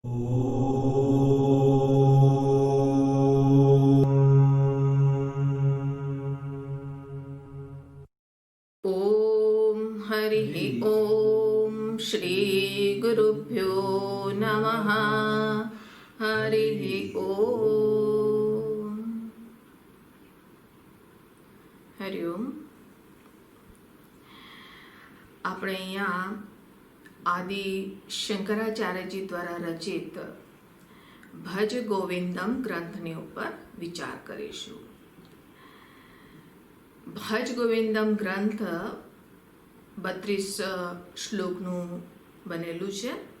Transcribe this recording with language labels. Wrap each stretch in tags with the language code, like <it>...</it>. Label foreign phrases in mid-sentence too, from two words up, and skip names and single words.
<sa>ओम हरि ओम श्री गुरुभ्यो नमः। हरि ओम। हरिओम।</sa> <gu>આપણે અહીંયા આદિ શંકરાચાર્યજી દ્વારા રચિત ભજ ગોવિંદમ ગ્રંથની ઉપર વિચાર કરીશું. ભજ ગોવિંદમ ગ્રંથ 32 શ્લોકનું બનેલું છે.</gu>